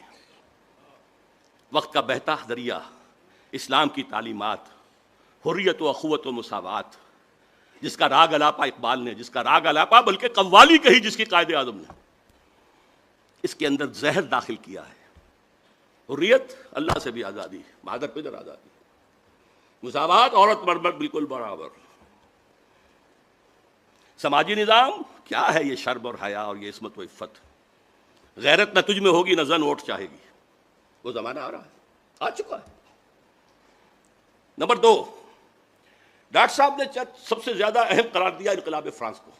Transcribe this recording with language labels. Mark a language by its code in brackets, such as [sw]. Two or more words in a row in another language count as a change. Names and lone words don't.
[ur] وقت کا بہتا دریا، اسلام کی تعلیمات، حریت و اخوت و مساوات، جس کا راگ الاپا اقبال نے، جس کا راگ الاپا بلکہ قوالی کہی جس کی قائد اعظم نے، اس کے اندر زہر داخل کیا ہے. حریت، اللہ سے بھی آزادی، مادر پدر آزادی، مساوات، عورت مرد بالکل برابر. سماجی نظام کیا ہے یہ شرم اور حیا اور یہ عصمت و عفت. غیرت نہ تجھ میں ہوگی نہ زن ووٹ چاہے گی. وہ زمانہ آ رہا ہے، آ چکا ہے. نمبر 2، ڈاکٹر صاحب نے سب سے زیادہ اہم قرار دیا انقلاب فرانس کو.